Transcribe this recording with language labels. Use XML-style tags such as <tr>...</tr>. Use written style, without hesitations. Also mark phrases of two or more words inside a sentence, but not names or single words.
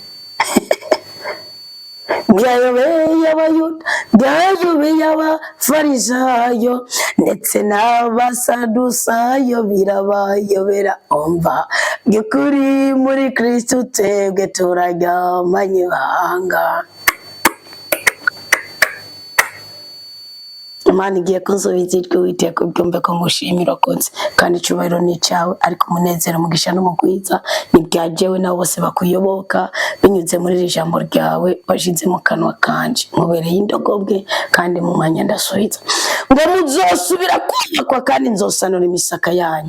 <rn>Byayobeye Abayuda, byayobeye Abafarisayo, ndetse n'Abasadusayo birabayobera. Umva by'ukuri muri Kristo twebwe turaryamanye ibanga. Imana igiye kunsubiza ijwi, Uwiteka ubyumve ko ngushimira konse, kandi icubahiro ni icawe, ariko umunezero, umugisha n'umugwiza ni bya jewe nabo bose bakuyoboka, binyuze muri iri jambo ryawe washize mu kanwa kanje. Nkubereye indogobwe kandi mu mwanya ndasubiza. Ngo muzosubira kubakwa kandi nzosanura imisaka yanyu.</rn>